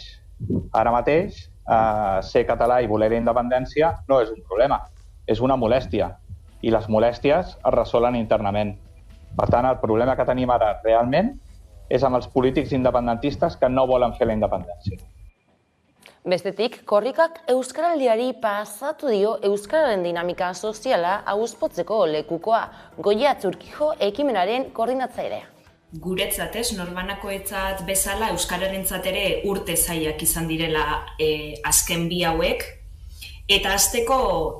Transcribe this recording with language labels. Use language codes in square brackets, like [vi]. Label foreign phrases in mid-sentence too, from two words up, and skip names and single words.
[ca] Ara mateix, ser català i voler la independència no és un problema, és una molèstia. I les molèsties es resolen internament. Per tant, el problema que tenim ara realment és amb els polítics independentistes que no volen fer la independència. [eu] Bestetik, korrikak euskaraldiari pasatu dio euskararen dinamika soziala hauspotzeko lekukoa, Goia Txurkijo ekimenaren koordinatzailea. Guretzat, norbanakoetzat bezala euskararentzat ere urte zailak izan direla azken bi hauek, eta hasteko